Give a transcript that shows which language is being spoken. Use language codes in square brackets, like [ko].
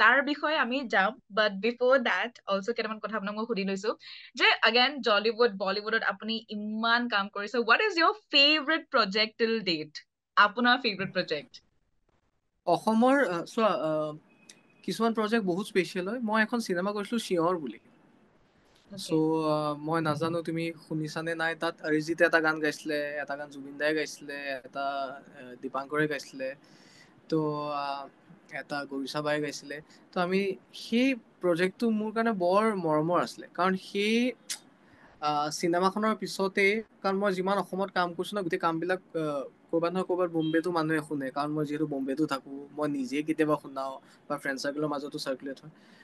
[as] তাৰ বিষয়ে আমি যাম, [en] but before that also' [as] কেইটামান কথা আপোনাক মই সুধি লৈছো যে আগেন জলিউড বলিউডত আপুনি ইমান কাম কৰিছে, [en] What is your favourite project টিল date? [as] আপোনাৰ ফেভৰেট প্ৰজেক্ট? অসমৰ চোৱা কিছুমান প্ৰজেক্ট বহুত স্পেচিয়েল হয়। মই এখন চিনেমা কৰিছিলোঁ চিঞৰ বুলি। চ' [en] okay [as] মই নাজানো তুমি শুনিছানে নাই, তাত অৰিজিতে এটা গান গাইছিলে, এটা গান জুবিন দাই গাইছিলে, এটা দীপাংকৰে গাইছিলে, তো এটা গৰিচা বাই গাইছিলে। তো আমি সেই প্ৰজেক্টটো মোৰ কাৰণে বৰ মৰমৰ আছিলে, কাৰণ সেই চিনেমাখনৰ পিছতেই, কাৰণ মই যিমান অসমত কাম কৰিছোঁ ন, গোটেই কামবিলাক ক'ৰবাত নহয় ক'ৰবাত বম্বেতো মানুহে শুনে, কাৰণ মই যিহেতু বম্বেতো থাকোঁ, মই নিজে কেতিয়াবা শুনাওঁ বা ফ্ৰেণ্ড চাৰ্কেলৰ মাজতো চাৰ্কুলেট হয়।